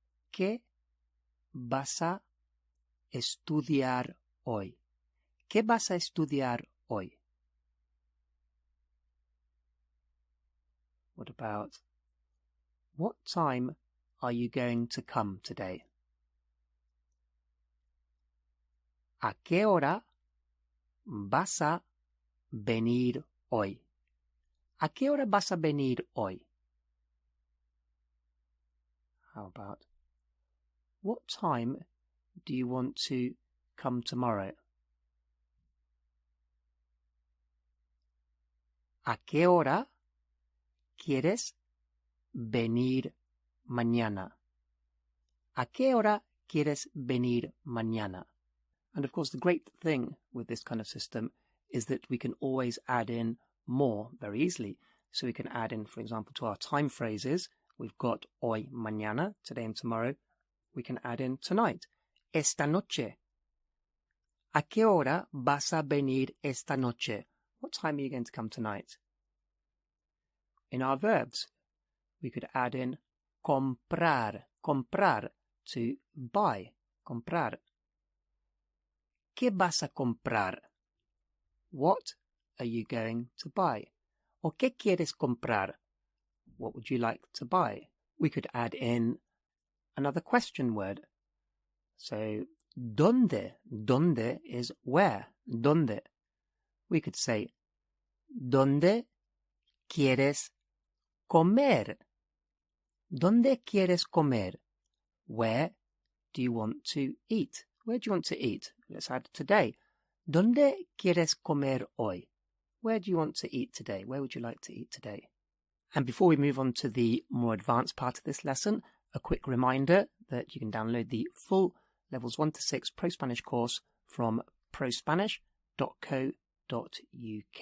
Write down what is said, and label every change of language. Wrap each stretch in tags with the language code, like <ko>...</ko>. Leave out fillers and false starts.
<es>¿Qué vas a estudiar hoy? ¿Qué vas a estudiar hoy?</es> <en>What about, what time are you going to come today?</en> <es>¿A qué hora vas a venir hoy? ¿A qué hora vas a venir hoy?</es> <en>How about, what time do you want to come tomorrow?</en> <es>¿A qué hora quieres venir mañana? ¿A qué hora quieres venir mañana?</es> <en>And of course, the great thing with this kind of system is that we can always add in more very easily. So we can add in, for example, to our time phrases, we've got hoy, mañana, today and tomorrow. We can add in tonight,</en> <es>esta noche. ¿A qué hora vas a venir esta noche?</es> <en>What time are you going to come tonight? In our verbs, we could add in comprar, comprar, to buy, comprar.</en> <es>¿Qué vas a comprar?</es> <en>What are you going to buy? Or</en> <es>¿qué quieres comprar?</es> <en>What would you like to buy? We could add in another question word. So, ¿dónde? ¿Dónde is where? ¿Dónde? We could say,</en> <es>¿dónde quieres comer? ¿Dónde quieres comer?</es> <en>Where do you want to eat? Where do you want to eat? Let's add today.</en> <es>¿Dónde quieres comer hoy?</es> <en>Where do you want to eat today? Where would you like to eat today? And before we move on to the more advanced part of this lesson, a quick reminder that you can download the full Levels 1 to 6 Pro-Spanish course from prospanish.co.uk.</en>